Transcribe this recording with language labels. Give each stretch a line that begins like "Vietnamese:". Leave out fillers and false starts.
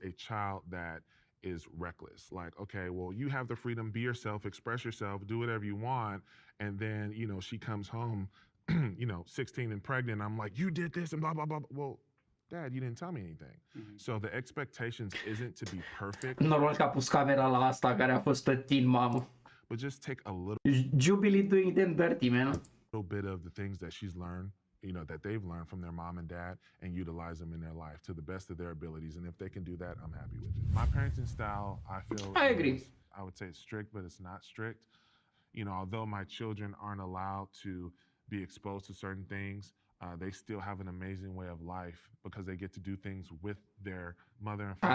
English: a child that is reckless. Like, okay, well, you have the freedom, be yourself, express yourself, do whatever you want. And then, she comes home, 16 and pregnant. I'm like, you did this and blah, blah, blah. Well, Dad, you didn't tell me anything. So the expectations isn't to be perfect.
Romanian: Normal că a pus camera la asta care a fost teen mamă.
English: But just take a little Jubilee doing them dirty, man. little bit of the things that she's learned, that they've learned from their mom and dad, and utilize them in their life to the best of their abilities. And if they can do that, I'm happy with it. My parenting style, I feel, I agree. I would say it's strict, but it's not strict. Although my children aren't allowed to be exposed to certain things, they still have an amazing way of life because they get to do things with their mother and father.